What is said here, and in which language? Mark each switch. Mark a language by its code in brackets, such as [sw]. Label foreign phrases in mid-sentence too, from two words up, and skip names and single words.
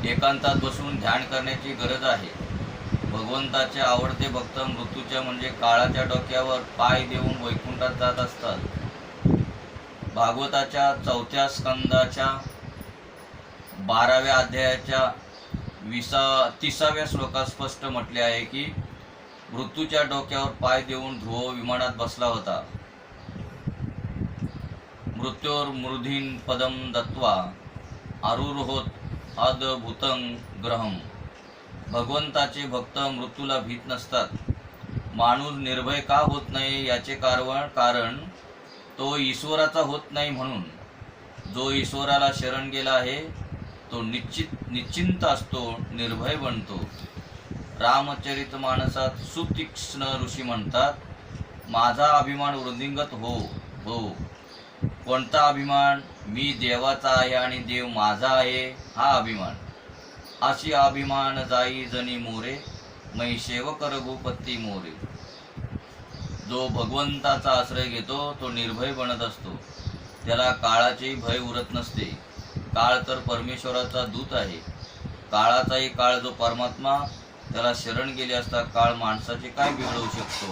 [mr] एकांतात बसून ध्यान करण्याची गरज आहे. भगवंताचे आवडते भक्त मृत्यूच्या म्हणजे काळाच्या डोक्यावर पाय देऊन वैकुंठात जात असतात. भागवताच्या 4थ्या स्कंदाच्या 12व्या अध्यायाच्या 30व्या श्लोकात स्पष्ट म्हटले आहे की मृत्यूच्या डोक्यावर पाय देऊन ध्रुव विमानात बसला होता. [sa] मृत्योर मूर्धीन पदम दत्वा आरुरोहोत अद्भुतं ग्रहम. [mr] भगवंताचे भक्त मृत्यूला भीत नसतात. माणूस निर्भय का होत नाही याचे कारण तो ईश्वराचा होत नाही म्हणून. जो ईश्वराला शरण गेला आहे तो निश्चिंत असतो, निर्भय बनतो. रामचरित मानसात सुतीक्ष्ण ऋषी म्हणतात, माझा अभिमान वृद्धिंगत हो. कोणता अभिमान? मी देवाचा आहे आणि देव माझा आहे हा अभिमान. [awa] अशी अभिमान जाई जनी मोरे, मै सेवक रघुपती मोरे. [mr] जो भगवंताचा आश्रय घेतो तो निर्भय बनत असतो. त्याला काळाचेही भय उरत नसते. काळ तर परमेश्वराचा दूत आहे. काळाचाही काळ जो परमात्मा, त्याला शरण गेले असता काळ माणसाचे काय बिघडवू शकतो.